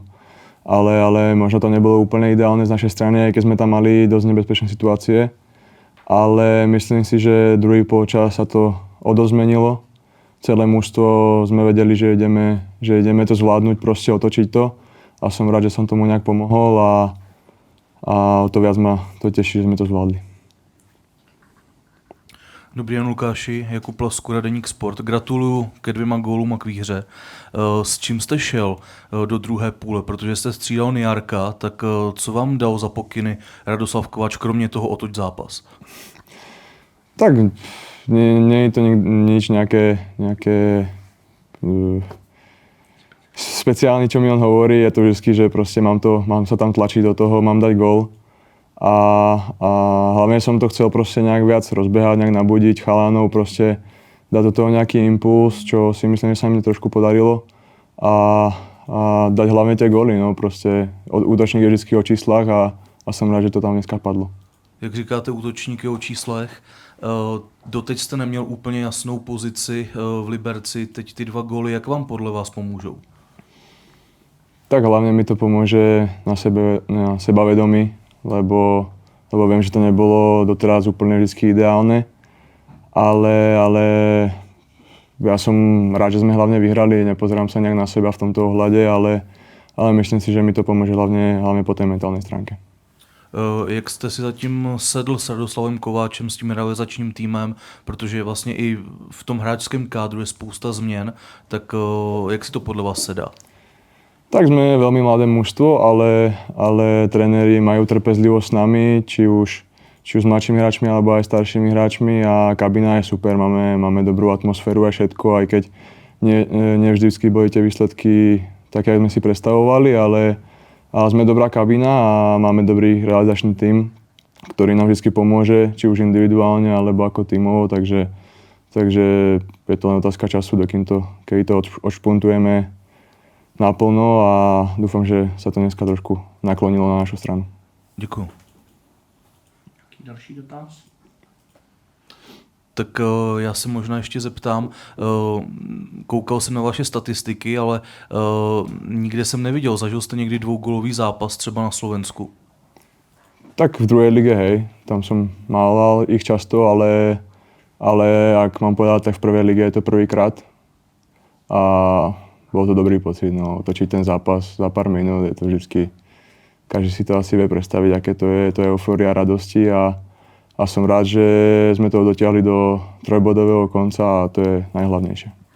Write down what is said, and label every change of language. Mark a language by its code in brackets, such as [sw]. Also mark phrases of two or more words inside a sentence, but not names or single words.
[sk] Ale možno to nebolo úplne ideálne z našej strany, aj keď sme tam mali dosť nebezpečné situácie. Ale myslím si, že druhý polčas sa to odozmenilo. Celé mužstvo sme vedeli, že ideme to zvládnuť, proste otočiť to. A som rád, že som tomu nejak pomohol a o to viac ma to teší, že sme to zvládli. [cs] Dobrý den, Lukáši, Jakub Laskura, Deník Sport. Gratuluju ke 2 gólům a k výhře. S čím jste šel do druhé půle? Protože jste střídal Nijarka, tak co vám dal za pokyny Radoslav Kováč, kromě toho otoč zápas? [sk] Tak nie je to nič nejaké speciálne, čo mi on hovorí. Je to vždy, že proste mám sa tam tlačiť do toho, mám dať gól. A hlavne som to chcel proste nejak viac rozbehať, nejak nabudiť chalanov, proste dať do toho nejaký impuls, čo si myslím, že sa mi trošku podarilo. A dať hlavne tie góly, no proste útočník je vždy o číslach a som rád, že to tam dneska padlo. [cs] Jak říkáte útočníky o číslech, doteď jste neměl úplně jasnou pozici v Liberci, teď ty 2 góly, jak vám podle vás pomůžou? [sk] Tak hlavne mi to pomôže na sebavedomí, lebo viem, že to nebolo doteraz úplne vždy ideálne, ale ja som rád, že sme hlavne vyhrali, nepozerám sa nejak na seba v tomto ohľade, ale myslím si, že mi to pomôže hlavne po tej mentálnej stránke. [cs] Jak jste si zatím sedl s Radoslavem Kováčem, s tím realizačním týmem, protože vlastně i v tom hráčském kádru je spousta změn, tak jak si to podle vás sedá? [sk] Tak sme veľmi mladé mužstvo, ale tréneri majú trpezlivosť s nami, či už s mladšími hráčmi alebo aj staršími hráčmi a kabína je super, máme dobrú atmosféru a všetko, aj keď nie vždycky boli tie výsledky také, ako sme si predstavovali, ale sme dobrá kabína a máme dobrý realizačný tím, ktorý nám vždy pomôže, či už individuálne alebo ako tímovo, takže je to len otázka času, keď to odšpuntujeme naplno a dúfam, že sa to dneska trošku naklonilo na našu stranu. [cs] Děkuju. Jaký další dotaz? Tak já se možná ještě zeptám, koukal jsem na vaše statistiky, ale nikde jsem neviděl, zažil jste někdy 2gólový zápas třeba na Slovensku? [sk] Tak v druhej lige, hej, tam som mával ich často, ale ak mám povedať, tak v prvej lige je to prvýkrát. A bol to dobrý pocit, no, otočiť ten zápas za pár minút, je to vždycky, každý si to asi vie predstaviť, aké to je eufória radosti a som rád, že sme to dotiahli do trojbodového konca a to je najhlavnejšie.